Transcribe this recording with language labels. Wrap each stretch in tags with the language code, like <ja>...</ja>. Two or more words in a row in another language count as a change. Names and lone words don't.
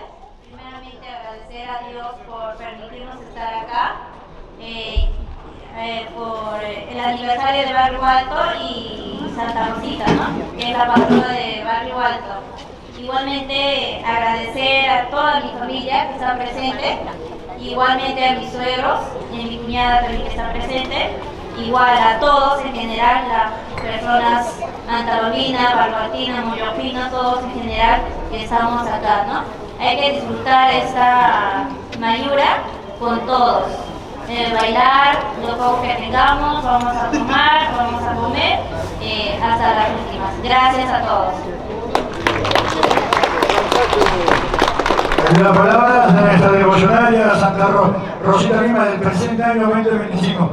<es>Primeramente agradecer a Dios por permitirnos estar acá por el aniversario de Barrio Alto y Santa Rosita, ¿no? Que es la patrona de Barrio Alto. Igualmente agradecer a toda mi familia que está presente, igualmente a mis suegros y a mi cuñada también que está presente, igual a todos en general, las personas antabamina, barbatina, moyopina, todos en general que estamos acá, ¿no? Hay que disfrutar esta mayura con todos. Bailar lo poco que tengamos, vamos a tomar, vamos a comer hasta las últimas. Gracias a todos. La palabra de nuestra devocionaria Santa Rosita Lima del presente año 2025.</es>